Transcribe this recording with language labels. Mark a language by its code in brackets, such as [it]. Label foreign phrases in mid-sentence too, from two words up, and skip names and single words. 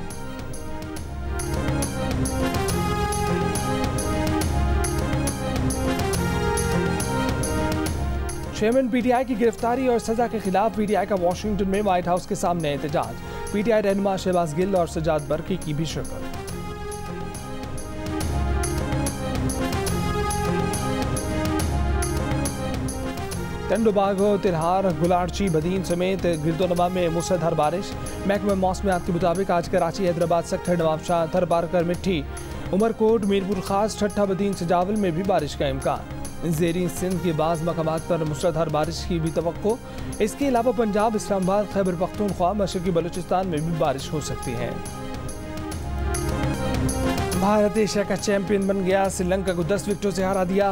[ur] چیئرمین پی ٹی آئی کی گرفتاری اور سزا کے خلاف پی ٹی آئی کا واشنگٹن میں وائٹ ہاؤس کے سامنے احتجاج. پی ٹی آئی رہنما شہباز گل اور سجاد برکی کی بھی شرکت. ٹنڈوباگو، ترہار، گلارچی، بدین سمیت گردونما میں موسلادھار بارش. محکمہ موسمیات کے مطابق آج کراچی، حیدرآباد، سکھر، نوابشاہ، تھرپارکر، مٹی، عمرکوٹ، میرپور خاص، ٹھٹہ، بدین، سجاول میں بھی بارش کا امکان. زیری سندھ کے بعض مقامات پر موسلادھار بارش کی بھی توقع. اس کے علاوہ پنجاب، اسلام آباد، خیبر پختونخوا، مشرقی بلوچستان میں بھی بارش ہو سکتی ہے. بھارت ایشیا کا چیمپئن بن گیا، سری لنکا کو 10 وکٹوں سے ہرا دیا.